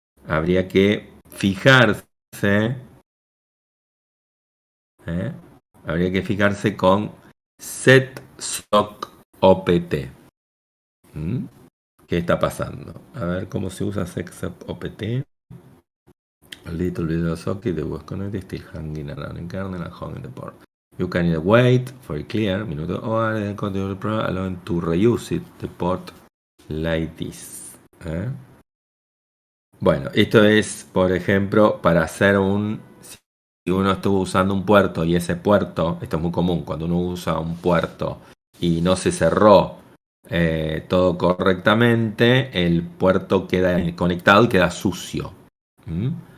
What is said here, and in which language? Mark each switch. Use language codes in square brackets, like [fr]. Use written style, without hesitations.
[es] Habría que fijarse, ¿eh? Habría que fijarse con set sock opt. ¿Mm? ¿Qué está pasando? A ver cómo se usa set sock opt. [en] A little bit of socket that was connected still hanging around in kernel and hung in the port. You can either wait for it clear, minuto, or the code of the program allowing to reuse it, the port like this. ¿Eh? [es] Bueno, esto es, por ejemplo, para hacer un... Si uno estuvo usando un puerto y ese puerto, esto es muy común, cuando uno usa un puerto y no se cerró todo correctamente, el puerto queda conectado y queda sucio. ¿Mm?